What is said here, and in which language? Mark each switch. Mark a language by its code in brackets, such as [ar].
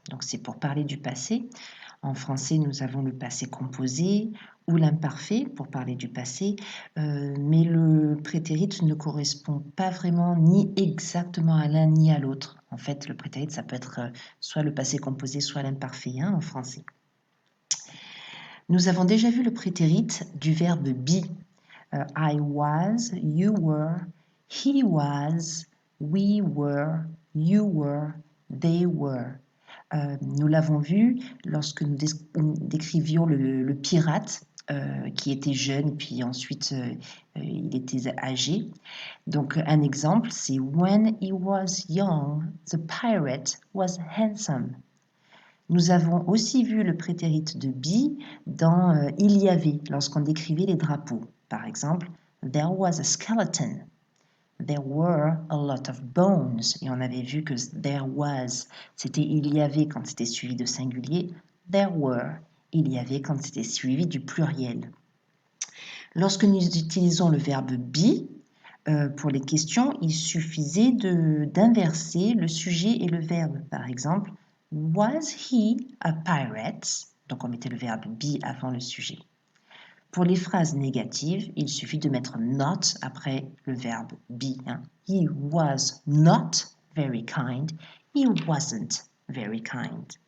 [fr] Donc c'est pour parler du passé. En français, nous avons le passé composé ou l'imparfait pour parler du passé, mais le prétérit ne correspond pas vraiment ni exactement à l'un ni à l'autre. En fait, le prétérit, ça peut être soit le passé composé, soit l'imparfait en français. Nous avons déjà vu le prétérit du verbe be. [en] I was, you were, he was, we were, you were, they were. [fr] Nous l'avons vu lorsque nous décrivions le pirate qui était jeune, puis ensuite il était âgé. Donc un exemple, c'est [en] When he was young, the pirate was handsome. [fr] Nous avons aussi vu le prétérit de be dans il y avait, lorsqu'on décrivait les drapeaux. Par exemple, [en] there was a skeleton. There were a lot of bones. [fr] Et on avait vu que [en] there was, [fr] c'était il y avait quand c'était suivi de singulier. [en] There were, [fr] il y avait quand c'était suivi du pluriel. Lorsque nous utilisons le verbe be, pour les questions, il suffisait d'inverser le sujet et le verbe. Par exemple, [en] was he a pirate? [fr] Donc on mettait le verbe be avant le sujet. Pour les phrases négatives, il suffit de mettre not après le verbe be. [en] He was not very kind. He wasn't very kind.